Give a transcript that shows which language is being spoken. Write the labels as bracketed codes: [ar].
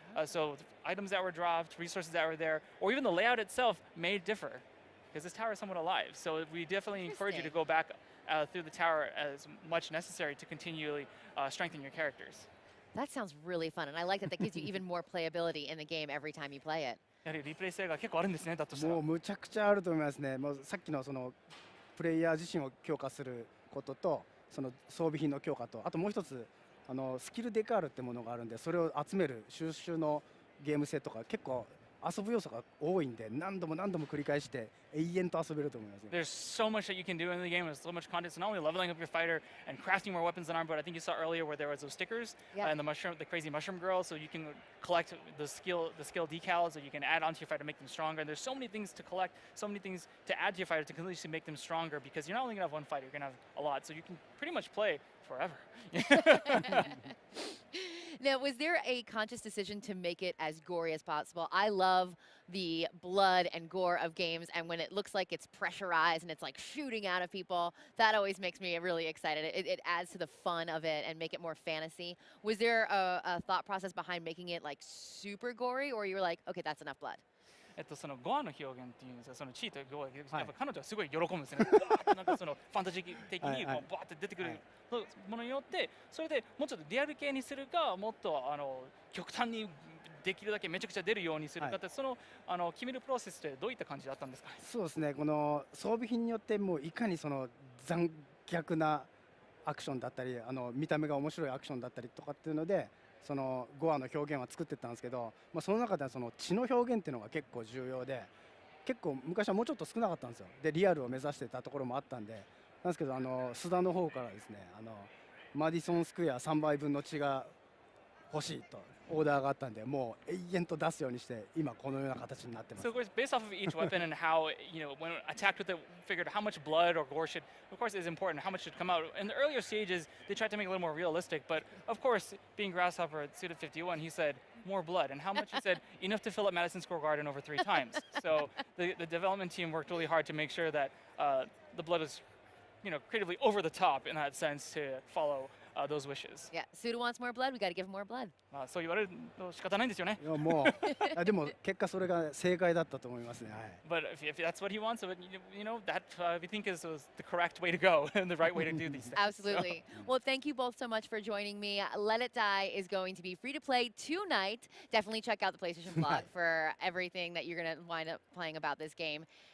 [en] So items that were dropped, resources that were there, or even the layout itself may differ. Because this tower is somewhat alive. So we definitely encourage you to go back through the tower as much necessary to continually strengthen your characters. That sounds really fun, and I like that gives you even more playability in the game every time you play it. [ja] やはりリプレイ性が結構あるんですね。だとしたら。もうむちゃくちゃあると思いますね。もうさっきのプレイヤー自身を強化することと装備品の強化とあともう一つスキルデカールってものがあるんでそれを集める収集のゲーム性とか結構遊ぶ要素が多いんで何度も繰り返して永遠と遊べると思います。 [en] There's so much that you can do in the game. There's so much content. So not only leveling up your fighter and crafting more weapons and armor, but I think you saw earlier where there was those stickers and the crazy mushroom girl. So you can collect the skill decals that you can add onto your fighter to make them stronger. And there's so many things to collect, so many things to add to your fighter to continuously make them stronger because you're not only gonna have one fighter, you're gonna have a lot. So you can pretty much play forever. Now, was there a conscious decision to make it as gory as possible? I love the blood and gore of games, and when it looks like it's pressurized and it's like shooting out of people, that always makes me really excited. It adds to the fun of it and make it more fantasy. Was there a thought process behind making it like super gory, or you were like, okay, that's enough blood? [ja] そのゴアの表現っていうんですか、そのチーとゴア、やっぱ彼女はすごい喜ぶんですよね。なんかファンタジー的にこうバーって出てくるものによって、それでもうちょっとリアル系にするか、もっと極端にできるだけめちゃくちゃ出るようにするかって、その決めるプロセスってどういった感じだったんですか？そうですね。この装備品によってもういかに残虐なアクションだったり、見た目が面白いアクションだったりとかっていうので。ゴアの表現は作ってったんですけど、その中では血の表現っていうのが結構重要で結構昔はもうちょっと少なかったんですよ。でリアルを目指してたところもあったんでなんですけど須田の方からですねマディソンスクエア3倍分の血が欲しいとオーダーがあったんでもう永遠と出すようにして今このような形になってます。 [en] So of course, based off of each weapon and how when attacked with it, figured how much blood or gore should, of course, is important. How much should come out. In the earlier stages, they tried to make it a little more realistic, but of course, being Grasshopper at Suda 51, he said more blood, and how much he said enough to fill up Madison Square Garden over 3 times. So the development team worked really hard to make sure that the blood is, creatively over the top in that sense to follow. Those wishes. Yeah, Suda wants more blood. We got to give him more blood. [ja] そう言われるの仕方ないんですよね。いやもうでも結果それが正解だったと思いますね。はい。 [en] But if that's what he wants, that we think is the correct way to go and the right way to do these things. Absolutely. Well, thank you both so much for joining me. Let It Die is going to be free to play tonight. Definitely check out the PlayStation blog for everything that you're going to wind up playing about this game.